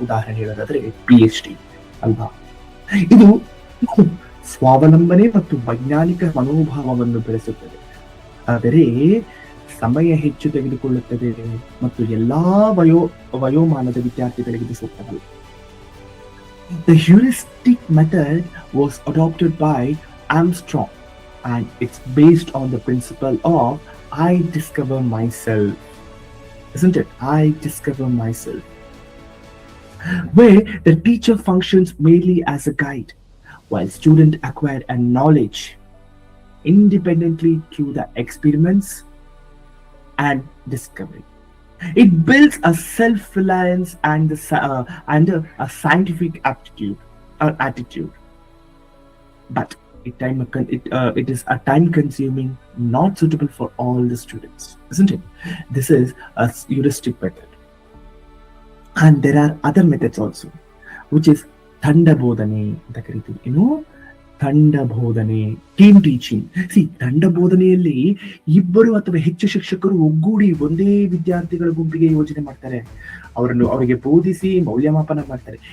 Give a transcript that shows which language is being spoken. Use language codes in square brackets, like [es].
[kn] ಉದಾಹರಣೆ ಹೇಳೋದಾದ್ರೆ PhD ಅಲ್ವಾ. ಇದು ಸ್ವಾವಲಂಬನೆ ಮತ್ತು ವೈಜ್ಞಾನಿಕ ಮನೋಭಾವವನ್ನು ಬೆಳೆಸುತ್ತದೆ, ಆದರೆ ಸಮಯ ಹೆಚ್ಚು ತೆಗೆದುಕೊಳ್ಳುತ್ತದೆ ಮತ್ತು ಎಲ್ಲಾ ವಯೋಮಾನದ ವಿದ್ಯಾರ್ಥಿಗಳಿಗೆ ಇದು ಸೂಕ್ತವಲ್ಲ. [en] The heuristic method was adopted by Armstrong and it's based on the principle of I discover myself, isn't it? I discover myself, where the teacher functions mainly as a guide while student acquire a knowledge independently through the experiments and discovery. It builds a self-reliance and a scientific aptitude or attitude, but it is a time-consuming, not suitable for all the students, isn't it? This is a heuristic method, and there are other methods also, which is [kn] ತಂಡ ಬೋಧನೆ ಅಂತ ಕರಿತೀವಿ. ತಂಡ ಬೋಧನೆ, team teaching. ತಂಡ ಬೋಧನೆಯಲ್ಲಿ ಇಬ್ಬರು ಅಥವಾ ಹೆಚ್ಚು ಶಿಕ್ಷಕರು ಒಗ್ಗೂಡಿ ಒಂದೇ ವಿದ್ಯಾರ್ಥಿಗಳ ಗುಂಪಿಗೆ ಯೋಜನೆ ಮಾಡ್ತಾರೆ, ಅವರಿಗೆ ಬೋಧಿಸಿ ಮೌಲ್ಯಮಾಪನ ಮಾಡ್ತಾರೆ.